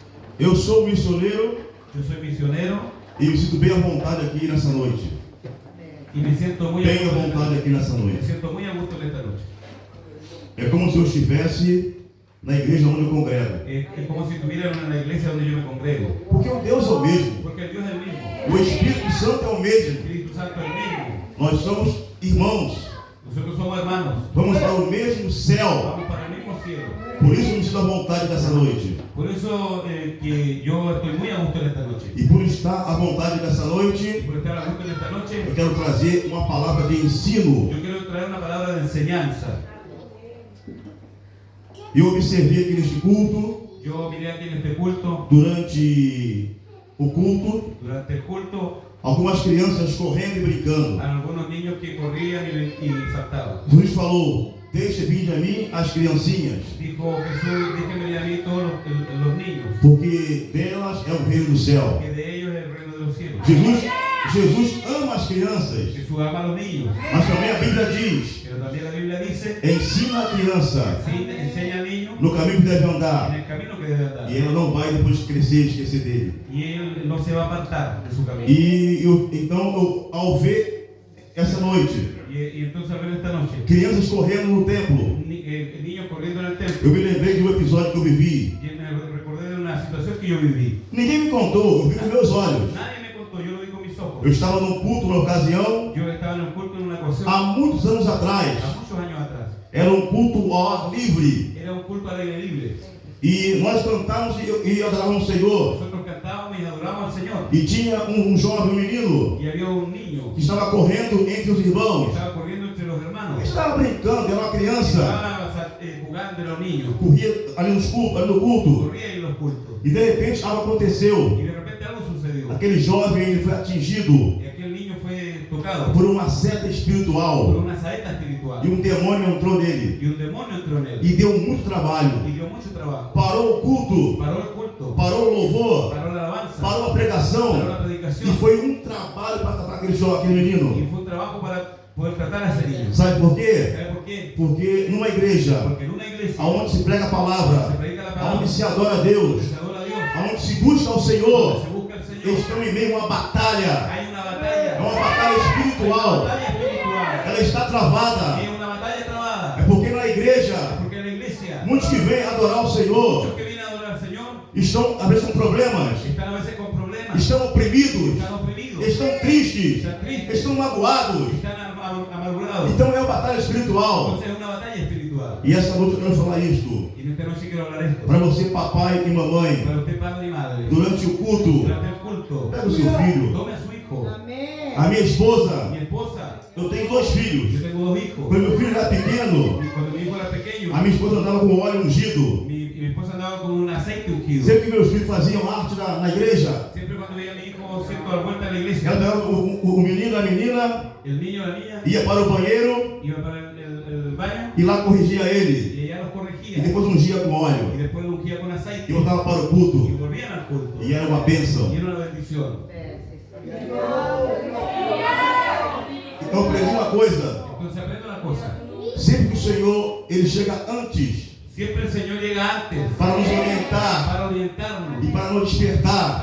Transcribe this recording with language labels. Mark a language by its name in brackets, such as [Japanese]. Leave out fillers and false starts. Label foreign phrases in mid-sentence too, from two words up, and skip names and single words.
[Portuguese] Eu sou missioneiro [Spanish] Yo soy misionero [Portuguese] e me sinto bem à vontade aqui nessa noite. [Spanish] y me siento muy [Portuguese] Bem à vontade aqui nessa [Spanish] Me [Portuguese] noite. [Spanish] siento muy a gusto en esta noche. [Portuguese] É como se eu estivesse na igreja onde eu congrego. [Spanish] Es como si estuviera en la iglesia donde yo me congrego. [Portuguese] Porque o Deus é o mesmo. [Spanish] Porque el Dios es el mismo. [Portuguese] O Espírito Santo é o [Spanish] El [Portuguese] mesmo. [Spanish] Espíritu Santo es el mismo. [Portuguese] Nós somos irmãos. [Spanish] Nosotros somos hermanos. [Portuguese] Vamos para o mesmo céu. [Spanish] Vamos para el mismo cielo. [Portuguese] Por isso eu me sinto à vontade dessa noite. [Spanish] Por eso que yo estoy muy a gusto en esta noche. [Portuguese] E por estar à vontade dessa [Spanish] Y [Portuguese] noite, [Spanish] por estar a gusto en esta noche, [Portuguese] eu quero trazer uma palavra de ensino. [Spanish] yo quiero traer una palabra de enseñanza. [Portuguese] Eu observei aqui neste culto, [Spanish] Yo miré aquí en este culto, [Portuguese] durante o culto, [Spanish] durante el culto, [Portuguese] algumas crianças correndo e brincando. [Spanish] a algunos niños que corrían y saltaban. [Portuguese] Jesus falou: deixe vir a mim as criancinhas, [Spanish] Dijo Jesús, déjenme a mí todos los niños, [Portuguese] porque delas é o reino do céu. [Spanish] que de ellos es el reino de los cielos. [Portuguese] Jesus ama as crianças, [Spanish] Jesús ama a los niños, [Portuguese] mas também a Bíblia diz: [Spanish] pero también la Biblia dice, [Portuguese] ensina a criança [Spanish] sí, enseña al niño [Portuguese] no caminho que deve [Spanish] en [Portuguese] andar, [Spanish] el camino que debe andar. [Portuguese] e ela não vai depois de crescer esquecer dele. [Spanish] Y él no se va a apartar de su camino. [Portuguese] Então, ao ver essa noite [Spanish] Y entonces al ver esta noche, [Portuguese] crianças correndo no templo, [Spanish] niños corriendo en el templo, [Portuguese] eu me lembrei de um episódio que eu vivi. [Spanish] y me recordé de una situación que yo viví. [Portuguese] Ninguém me contou, eu vi com meus olhos. [Spanish] Nadie me contó, yo lo vi con mis ojos. [Portuguese] Eu estava num culto na ocasião, [Spanish] Yo estaba en un culto en una ocasión, [Portuguese] há muitos anos atrás. [Spanish] a muchos años atrás. [Portuguese] Era um culto ao ar livre. [Spanish] Era un culto al aire libre. [Portuguese] E nós cantávamos e adorávamos o Senhor. [Spanish] Nosotros cantábamos y adorábamos al Señor. [Portuguese] E tinha um jovem, um menino, [Spanish] Y había un niño [Portuguese] que estava correndo entre os [Spanish] que [Portuguese] irmãos. [Spanish] estaba corriendo entre los hermanos. [Portuguese] Estava brincando, era uma criança. [Spanish] Estaba jugando los niños. [Portuguese] Corria ali no culto. [Spanish] Corría en los cultos. [Portuguese] E de repente algo aconteceu. [Spanish] Y de repente algo sucedió. [Portuguese] Aquele jovem ele foi atingido [Spanish] Y aquel niño fue tocado [Portuguese] por uma seta [Spanish] por [Portuguese] espiritual. [Spanish] una saeta espiritual. [Portuguese] E um demônio entrou nele. [Spanish] Y un demonio entró en él. [Portuguese] E deu muito trabalho. [Spanish] Y dio mucho trabajo. [Portuguese] Parou o culto. [Spanish] Paró el culto. [Portuguese] Parou o louvor. [Spanish] Paró la alabanza. [Portuguese] Parou a pregação. [Spanish] Paró la [Portuguese] E [Spanish] predicación. [Portuguese] foi um trabalho para tratar aquele menino. [Spanish] Y fue un trabajo para poder tratar a ese niño. [Portuguese] Sabe por quê? [Spanish] ¿Sabe por qué? [Portuguese] Porque numa igreja [Spanish] Porque en una iglesia [Portuguese] onde se prega a [Spanish] se [Portuguese] palavra, [Spanish] predica la palabra, [Portuguese] onde se adora a Deus, [Spanish] se adora a Dios, [Portuguese] onde se busca ao [Spanish] donde [Portuguese] Senhor, [Spanish] se busca al [Portuguese] eles [Spanish] Señor, [Portuguese] estão em meio a uma batalha. [Spanish] hay una batalla. [Portuguese] É uma batalha espiritual. [Spanish] Batalla espiritual. [Portuguese] Ela está travada. [Spanish] Es una batalla trabada. [Portuguese] É porque na igreja, [Spanish] Porque en la iglesia, [Portuguese] muitos que vêm adorar o Senhor [Spanish] muchos que vienen a adorar al Señor [Portuguese] estão, às vezes, com problemas, [Spanish] están a veces con problemas, [Portuguese] estão oprimidos, [Spanish] están oprimidos, [Portuguese] estão tristes, [Spanish] están tristes, [Portuguese] estão magoados. [Spanish] están amargurados. [Portuguese] Então é uma batalha espiritual. [Spanish] Entonces es una batalla espiritual. [Portuguese] E essa noite eu quero falar isto [Spanish] Y en esta noche quiero hablar esto. [Portuguese] para você, papai e mamãe, [Spanish] Para usted, padre y madre, [Portuguese] durante o culto. [Spanish] durante el culto, [Portuguese] Pega o seu filho. [Spanish] tome a su hijo. [Portuguese] A minha esposa, [Spanish] Mi esposa, [Portuguese] eu tenho 2 filhos. [Spanish] yo tengo 2 hijos. [Portuguese] Quando meu filho era pequeno, [Spanish] Cuando mi hijo era pequeño, [Portuguese] a minha esposa andava com óleo ungido. [Spanish] mi esposa andaba con un aceite ungido. [Portuguese] Sempre que meus filhos faziam arte na igreja, [Spanish] Siempre cuando veía a mi hijo siento a la vuelta de la iglesia, [Portuguese] ela pegava o menino, a menina, [Spanish] el niño o la niña [Portuguese] ia para o banheiro [Spanish] iba para el baño [Portuguese] e lá corrigia ele. [Spanish] y ella los [Portuguese] E [Spanish] corregía. [Portuguese] depois ungia com [Spanish] Y [Portuguese] óleo. [Spanish] después lo ungía con [Portuguese] E [Spanish] aceite [Portuguese] voltava para o [Spanish] y [Portuguese] culto. [Spanish] volvían al culto. [Portuguese] E era uma bênção. [Spanish] Y era una bendición. [Portuguese] Então aprendi uma coisa. [Spanish] Entonces aprende una cosa. [Portuguese] Sempre que o Senhor ele chega antes [Spanish] Siempre el Señor llega antes [Portuguese] para nos orientar [Spanish] para orientarnos, [Portuguese] e para nos despertar.